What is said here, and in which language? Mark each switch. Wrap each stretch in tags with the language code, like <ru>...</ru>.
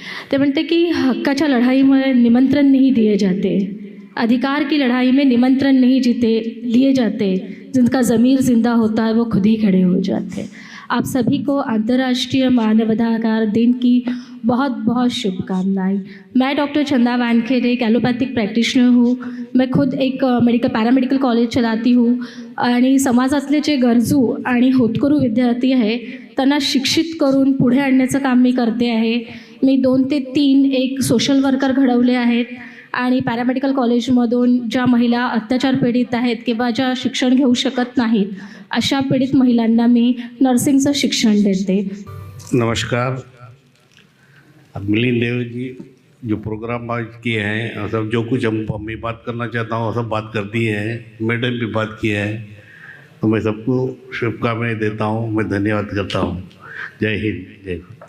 <mr>ते म्हणते की हक्काच्या लढाईमध्ये</mr> <hi>निमंत्रण नहीं दिए जाते, अधिकार की लड़ाई में निमंत्रण नहीं लिए जाते, जिनका ज़मीर जिंदा होता है वो खुद ही खड़े हो जाते। आप सभी को अंतर्राष्ट्रीय मानवाधिकार दिन की बहुत बहुत शुभकामनाएं। मैं डॉक्टर चंदा वानखेडे एक एलोपैथिक प्रॅक्टिशनर हूँ। मैं खुद एक पॅरामेडिकल कॉलेज चलाती हूँ</hi> <mr>आणि समाजातले जे गरजू आणि होतकरू विद्यार्थी आहे त्यांना शिक्षित करून पुढे आणण्याचं काम मी करते आहे। मी 2 ते 3 एक सोशल वर्कर घडवले आहेत आणि पॅरामेडिकल कॉलेजमधून ज्या महिला अत्याचार पीडित आहेत किंवा ज्या शिक्षण घेऊ शकत नाहीत अशा पीडित महिलांना मी नर्सिंगचं शिक्षण देते।</mr> <hi>नमस्कार। अब मिलिंद देव जी जो प्रोग्राम आज किए हैं, सब जो कुछ मैं बात करना चाहता हूँ सब बात कर दिए हैं, मैडम भी बात किया है, तो मैं सबको शुभकामनाएं देता हूँ, मैं धन्यवाद करता हूँ। जय हिंद, जय।</hi>